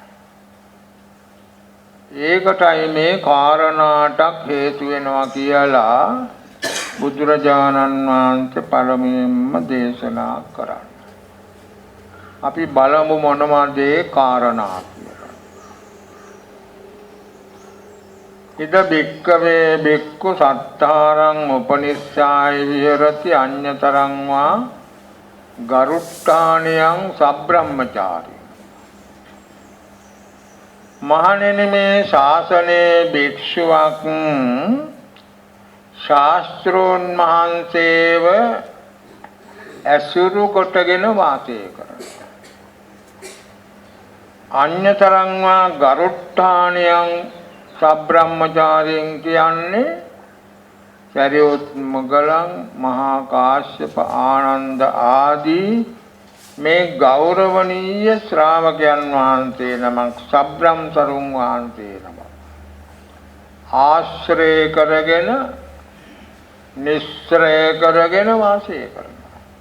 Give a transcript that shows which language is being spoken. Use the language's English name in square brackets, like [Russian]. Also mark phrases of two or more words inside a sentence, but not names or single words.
[Sinhala] ඒකටයි මේ කාරණාටක් හේතු වෙනවා කියලා බුදුරජාණන් වහන්සේ පළමුවෙන්ම දේශනා කරා. අපි බලමු මොනවද ඒ කාරණා කියලා. [Pali] ඉද බික්කවේ බික්කු සත්තාරං උපනිස්සාය විහෙරති අඤ්ඤතරං වා ගරුට්ටාණියං සබ්‍රහ්මචාරී. [Sinhala] මහණෙනි මේ ශාසනයේ භික්ෂුවක් ශාස්ත්‍රෝන් මහන්සේව ඇසුරු කොටගෙන වාසය කරනවා. [Pali] අඤ්ඤතරං වා ගරුට්ටාණියං සබ්‍රහ්මචාරීන් [Sinhala] කියන්නේ සරියොත් මොගලන් මහා කාශ්‍යප ආනන්ද ආදී මේ ගෞරවනීය ශ්‍රාවකයන් වහන්සේ නමක් සබ්‍රහ්මචරුන් වහන්සේ නමක් ආශ්‍රය කරගෙන නිස්සරය කරගෙන වාසය කරනවා.